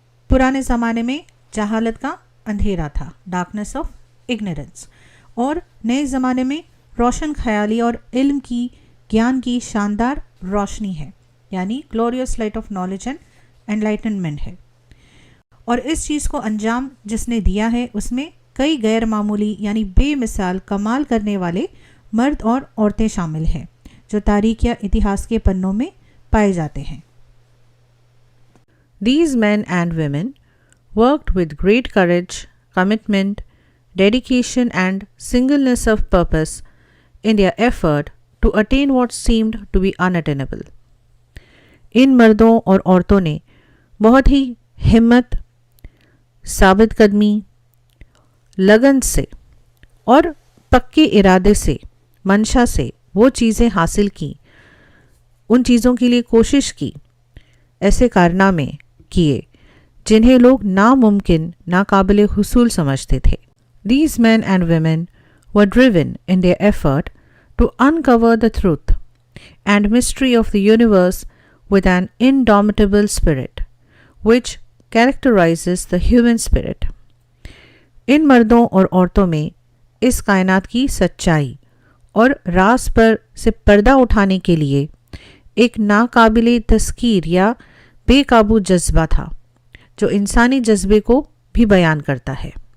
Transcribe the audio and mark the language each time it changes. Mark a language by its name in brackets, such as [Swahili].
[Hindi] पुराने ज़माने में जहालत का अंधेरा था, [English] darkness of ignorance, [Hindi] और नए ज़माने में रोशन ख्याली और इल्म की, ज्ञान की शानदार रोशनी है, यानी [English] glorious light of knowledge and enlightenment [Hindi] है। और इस चीज़ को अंजाम जिसने दिया है उसमें कई गैर मामूली यानी बेमिसाल कमाल करने वाले मर्द और औरतें शामिल हैं, जो तारीख या इतिहास के पन्नों में पाए जाते हैं। [English] These men and women worked with great courage, commitment, dedication and singleness of purpose in their effort to attain what seemed to be unattainable. [Hindi] इन मर्दों और औरतों ने बहुत ही हिम्मत, साबित कदमी, लगन से और पक्के इरादे से, मंशा से वो चीज़ें हासिल की, उन चीज़ों के लिए कोशिश की, ऐसे कारनामे किए जिन्हें लोग नामुमकिन, नाकाबिले हुसूल समझते थे। [English] These men and women were driven in their effort to uncover the truth and mystery of the universe with an indomitable spirit, which characterizes the human spirit. [Hindi] इन मर्दों और औरतों में इस कायनात की सच्चाई और राज पर से पर्दा उठाने के लिए एक नाकाबिले तस्कीर या बेकाबू जज्बा था, जो इंसानी जज्बे को भी बयान करता है।